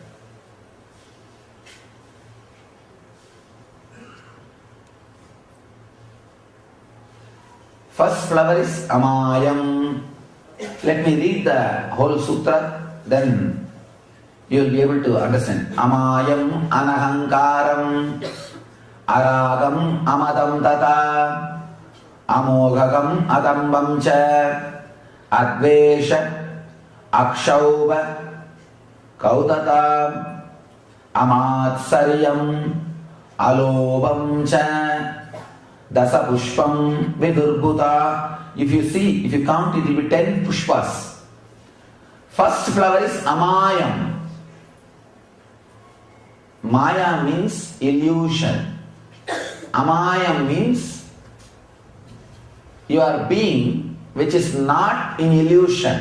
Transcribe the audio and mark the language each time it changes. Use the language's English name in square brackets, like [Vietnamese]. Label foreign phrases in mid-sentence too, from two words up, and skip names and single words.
[English] First flower is Amayam. Let me read the whole sutra, then you will be able to understand. [Sanskrit] Amayam anahankaram aragam amadam tata amoghagam adambam cha Advesha, Akshauba, Kaudatam, Amatsaryam, Alobam cha, Dasapushpam, Vidurbuta. [English] If you see, if you count, it will be 10 pushpas. First flower is Amayam. Maya means illusion. Amayam means your being which is not in illusion.